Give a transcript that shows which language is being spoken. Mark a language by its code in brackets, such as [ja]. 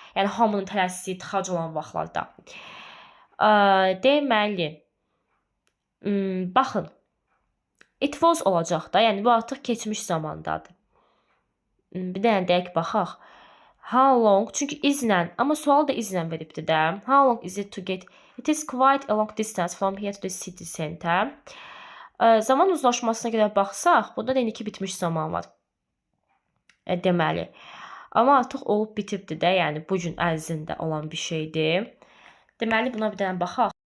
[az] Yəni hamının tələsdiyi tıxac olan vaxtlarda. Deməli, baxın, [en] it was [az] olacaq da, yəni bu artıq keçmiş zamandadır. Bir dənə dəqiq baxaq. [en] How long? [az] Çünki izlə, amma sual da izlə veribdir də. [en] How long is it to get? It is quite a long distance from here to the city center. [az] Zaman uzlaşmasına görə baxsaq, burada da indiki bitmiş zaman var. Deməli. Amma artıq olub bitibdir də, yəni bu gün ərzində olan bir şeydir. Deməli, buna bir dənə baxaq.